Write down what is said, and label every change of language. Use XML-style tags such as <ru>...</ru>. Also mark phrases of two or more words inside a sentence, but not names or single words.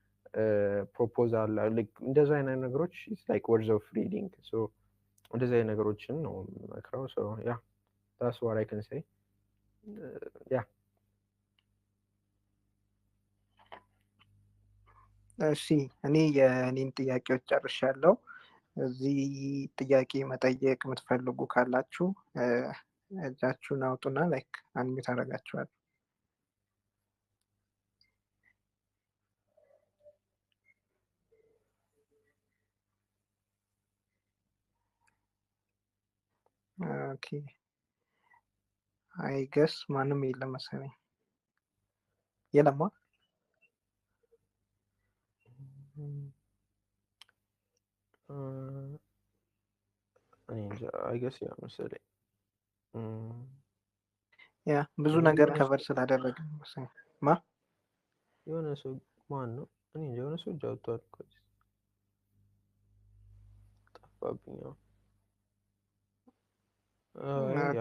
<en>ፕሮፖዛል like</en> <am>እንደዛ አይነት ነገሮች</am> <en>it's like words of reading so</en> <am>እንደዛ አይነት ነገሮችን ነው መክረው</am> <en>so yeah that's what I can say yeah</en> <am>እሺ እኔ የኔን ጥያቄዎች ጨርሻለሁ እዚህ ጥያቄ መጠየቅ የምትፈልጉ ካላችሁ እጃችሁን አውጡና</am> <en>like unmute</en> <am>አደርጋችኋለሁ</am> <en>OK I guess</en> <am>ማንም የለም መሰለኝ የለማ</am> <en>I guess yeah መሰለኝ</en> <am>ያ ብዙ ነገር ከቨር ስላደረግን መሰለኝ ማ የሆነ ሰው ማን ነው እኔ እንጃ የሆነ ሰው እጅ አውጥቷል እኮ ጠፋብኝ። ኦኬ</am>